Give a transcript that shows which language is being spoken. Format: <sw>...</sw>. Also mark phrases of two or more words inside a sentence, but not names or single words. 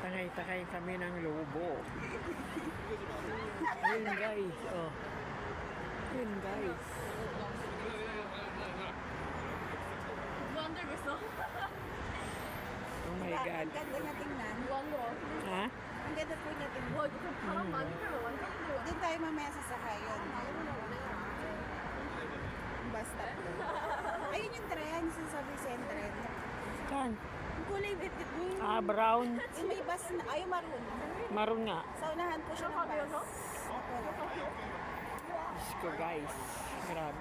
<tl>Sakay kami ng lobo. Ayun guys, oh. Ayun guys.</tl> <ko>무한대로 있어.</ko> <en>Oh my God.</en> <tl>Ang ganda niya tingnan. 무한대로. Ha? Ang ganda po niya tingnan.</tl> <ko>와 이거 바람 많이 불면 완전 힘들어.</ko> <tl>Doon tayo mamaya sasakay yun.</tl> <en>Bus stop</en> <tl>doon. Ayun yung tren, sasabi sa tren. Saan? Ang kulay bitit mo yung, Ah, brown. yung may bus na, ay maroon. Maroon nga. Sa unahan po siya ng bus. Diyos ko guys. Grabe.</tl>